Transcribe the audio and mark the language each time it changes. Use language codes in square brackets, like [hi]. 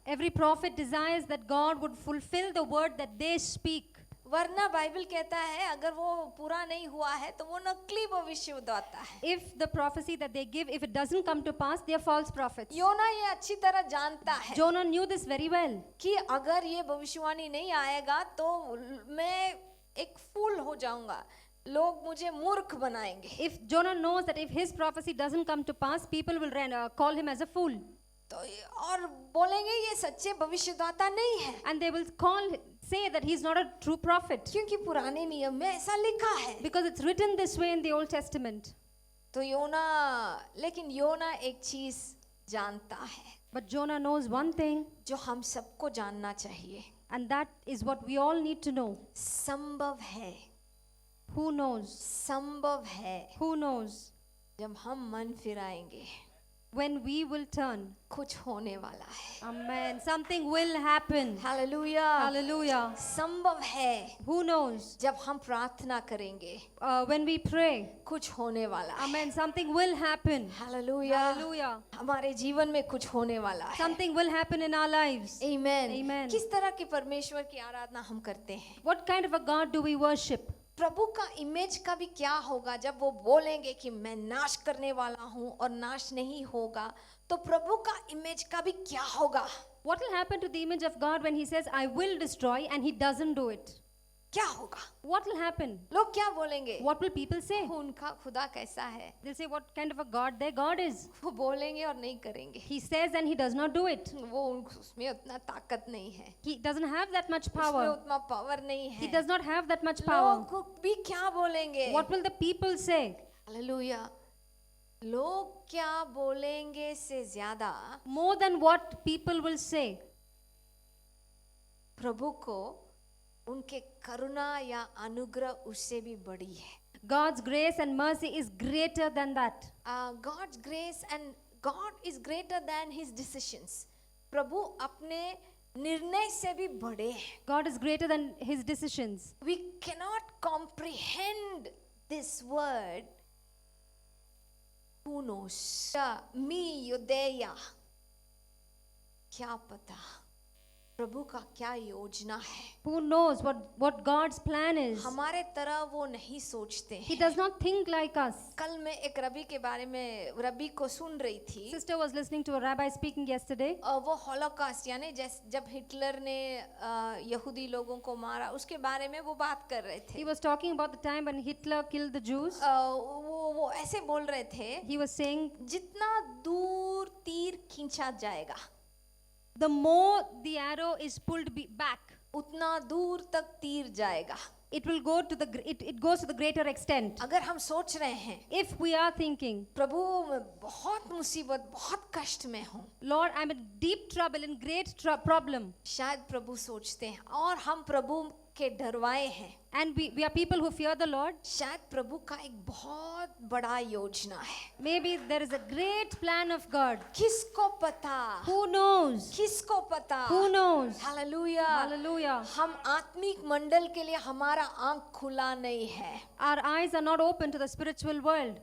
[en] Every prophet desires that God would fulfill the word that they speak. [hi] वरना Bible कहता है अगर वो पूरा नहीं हुआ है तो वो नकली भविष्यवक्ता है. [en] If the prophecy that they give, if it doesn't come to pass, they are false prophets. [hi] योना ये अच्छी तरह जानता है [en] Jonah knew this very well. [hi] कि अगर ये भविष्यवाणी नहीं आएगा तो मैं एक फूल हो जाऊंगा, लोग मुझे मूर्ख बनाएंगे. [en] If Jonah knows that if his prophecy doesn't come to pass, people will call him as a fool. [hi] तो और बोलेंगे ये सच्चे भविष्यद्वक्ता नहीं है. [en] And they will say that he's not a true prophet. [hi] क्योंकि पुराने नियम में ऐसा लिखा है. [en] Because it's written this way in the Old Testament. [hi] तो लेकिन योना एक चीज जानता है. [en] But Jonah knows one thing. [hi] जो हम सबको जानना चाहिए. [en] And that is what we all need to know. [hi] संभव है. [en] Who knows? [hi] संभव है. [en] Who knows? [hi] जब हम मन फिराएंगे. [en] when we will turn. [hi] कुछ होने वाला है. [en] Amen. Something will happen. [hi] Hallelujah. [en] Hallelujah. [hi] संभव है [en] Who knows? [hi] जब हम प्रार्थना करेंगे [en] When we pray. [hi] कुछ होने वाला है. [en] Amen. Something will happen. [hi] Hallelujah. [en] Hallelujah. [hi] हमारे जीवन में कुछ होने वाला है. [en] Something will happen in our lives. Amen. Amen. [hi] किस तरह के परमेश्वर की आराधना हम करते हैं? [en] What kind of a God do we worship? [hi] प्रभु का इमेज का भी क्या होगा जब वो बोलेंगे कि मैं नाश करने वाला हूँ और नाश नहीं होगा, तो प्रभु का इमेज का भी क्या होगा? [en] What will happen to the image of God when he says, I will destroy, and he doesn't do it? [hi] क्या होगा? [en] What will happen? [hi] लोग क्या बोलेंगे? [en] What will people say? [hi] उनका खुदा कैसा है? [en] They'll say, what kind of a God their God is? [hi] वो बोलेंगे और नहीं करेंगे. [en] He says and he does not do it. [hi] वो उसमें उतना ताकत नहीं है. [en] He doesn't have that much [hi] उसमें [en] power. [hi] उतना पावर नहीं [en] He [hi] है. [en] does not have that much power. [hi] लोग भी क्या बोलेंगे? [en] What will the people say? [hi] Hallelujah. लोग क्या बोलेंगे से ज्यादा [en] More than what people will say. [hi] प्रभु को उनके करुणा या अनुग्रह उससे भी बड़ी है. [en] God's grace and mercy is greater than that. God's grace and God is greater than his decisions. [hi] प्रभु अपने निर्णय से भी बड़े हैं. [en] God is greater than his decisions. We cannot comprehend this word. Who knows? [he] Me Yodeya. [hi] क्या पता प्रभु का क्या योजना है? [en] Who knows what God's plan is? [hi] हमारे तरह वो नहीं सोचते [en] He [hi] हैं. [en] does not think like us. [hi] कल मैं एक रबी के बारे में रबी को सुन रही थी. [en] Sister was listening to a rabbi speaking yesterday. [hi] वो हॉलोकॉस्ट यानी जब हिटलर ने यहूदी लोगों को मारा उसके बारे में वो बात कर रहे थे. [en] He was talking about the time when Hitler killed the Jews. [hi] वो ऐसे बोल रहे थे, [en] He was saying, [hi] जितना दूर तीर खींचा जाएगा [en] the more the arrow is pulled back, [hi] उतना दूर तक तीर जाएगा. [en] it will go to it goes to the greater extent. [hi] अगर हम सोच रहे हैं [en] If we are thinking, [hi] प्रभु मैं बहुत मुसीबत बहुत कष्ट में हूँ, [en] Lord, I'm in deep trouble, in great problem, [hi] शायद प्रभु सोचते हैं और हम प्रभु के डरवाए हैं, [en] and we are people who fear the Lord, [hi] शायद प्रभु का एक बहुत बड़ा योजना है. [en] maybe there is a great plan of God. [hi] किसको पता? [en] Who knows? [hi] किसको पता? [en] Who knows? [hi] हालेलुया. [en] Hallelujah. [hi] हम आत्मिक मंडल के लिए हमारा आंख खुला नहीं है. [en] Our eyes are not open to the spiritual world.